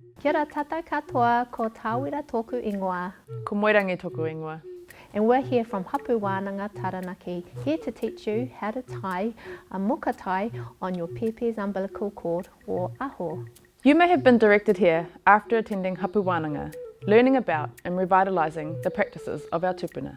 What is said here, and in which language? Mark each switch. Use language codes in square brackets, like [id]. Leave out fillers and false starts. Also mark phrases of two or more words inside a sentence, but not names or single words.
[mi] Kia ora tātou katoa, ko tāwira tōku ingoa. Ko moerangi tōku ingoa. [en] And we're here from Hapū Wānanga Taranaki, here to teach you how to tie a muka tie on your pepe's umbilical cord or aho. You may have been directed here after attending Hapū Wānanga, learning about and revitalising the practices of our tupuna.